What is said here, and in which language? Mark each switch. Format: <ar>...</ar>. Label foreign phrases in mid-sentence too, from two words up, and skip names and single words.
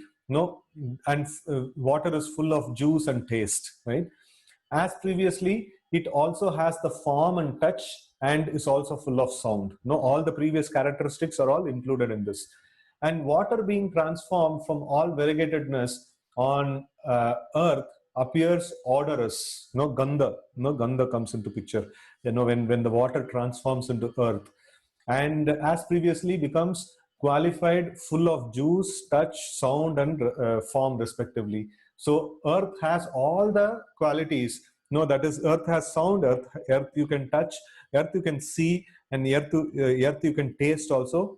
<en>And water is full of juice and taste, right? As previously, it also has the form and touch, and is also full of sound. All the previous characteristics are all included in this. And water being transformed from all variegatedness on earth appears odorous. Gandha. Gandha comes into picture. When the water transforms into earth, and as previously becomes qualified, full of juice, touch, sound, and form respectively. So earth has all the qualities. That is, earth has sound, earth you can touch, earth you can see, and earth you can taste also.</en>